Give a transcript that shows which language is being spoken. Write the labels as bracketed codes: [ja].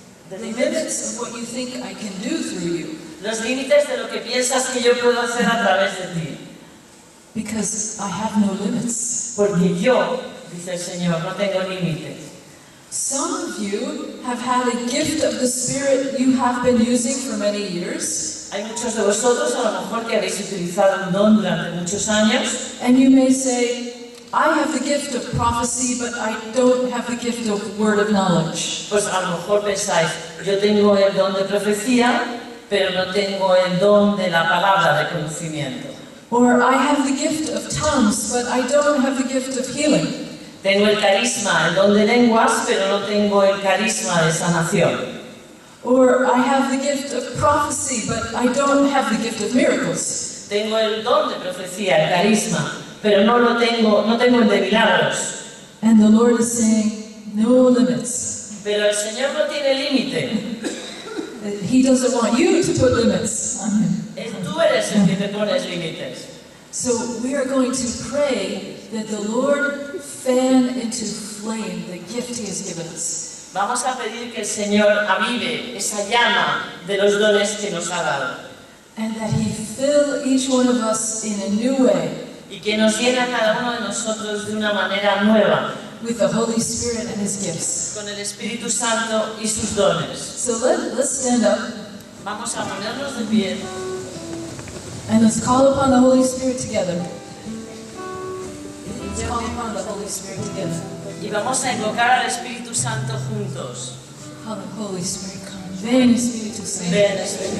[en] The limits of what you think I can do through you. [es] Los límites de lo que piensas que yo puedo hacer a través de ti. [en] Because I have no limits. [es] Porque yo, dice el Señor, no tengo límites. [en] Some of you have had a gift of the Spirit you have been using for many years. [es] Hay muchos de vosotros, a lo mejor, que habéis utilizado un don durante muchos años. [en] And you may say, I have the gift of prophecy, but I don't have the gift of word of knowledge. [es] Pues a lo mejor pensáis, yo tengo el don de profecía, pero no tengo el don de la palabra de conocimiento. [en] Or I have the gift of tongues, but I don't have the gift of healing. [es] Tengo el carisma, el don de lenguas, pero no tengo el carisma de sanación. [en] Or I have the gift of prophecy, but I don't have the gift of miracles. [es] Tengo el don de profecía, el carisma, pero no tengo el de milagros. [en] And the Lord is saying, no limits. [es] Pero el Señor no tiene límite. [en] He doesn't want you to put limits on Him. [es] Tú eres el que te pones límites. [en] So we are going to pray that the Lord fan into flame the gift He has given us. [es] Vamos a pedir que el Señor avive esa llama de los dones que nos ha dado. [en] And that He fill each one of us in a new way. [es] Y que nos llene a cada uno de nosotros de una manera nueva. [en] With the Holy Spirit and His gifts. [es] Con el Espíritu Santo y sus dones. [en] So let's stand up. [es] Vamos a ponernos de pie. [en] And let's call upon the Holy Spirit together. Let's call upon the Holy Spirit together. [es] Y vamos a invocar al Espíritu Santo juntos. [en] Come, Holy Spirit, come. [es] Ven, Espíritu Santo. Ven, Espíritu